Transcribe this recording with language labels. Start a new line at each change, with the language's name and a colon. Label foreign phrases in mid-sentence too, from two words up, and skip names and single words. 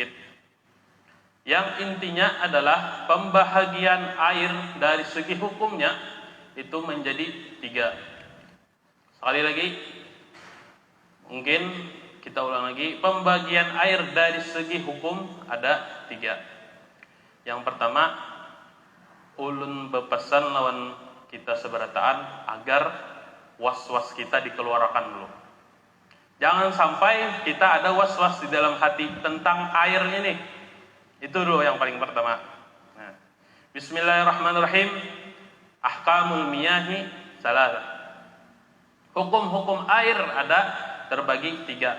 Indonesian: Yang intinya adalah pembahagian air dari segi hukumnya itu menjadi 3. Sekali lagi, mungkin kita ulang lagi. Pembagian air dari segi hukum ada 3.
Banjar: Yang pertama, ulun bepesan lawan kita seberataan agar was-was kita dikeluarkan dulu.
Indonesian: Jangan sampai kita ada was-was di dalam hati tentang airnya nih. Itu dulu yang paling pertama. Nah, bismillahirrahmanirrahim.
Arabic: أحكام المياه ثلاثة.
Indonesian: Hukum-hukum air ada terbagi 3.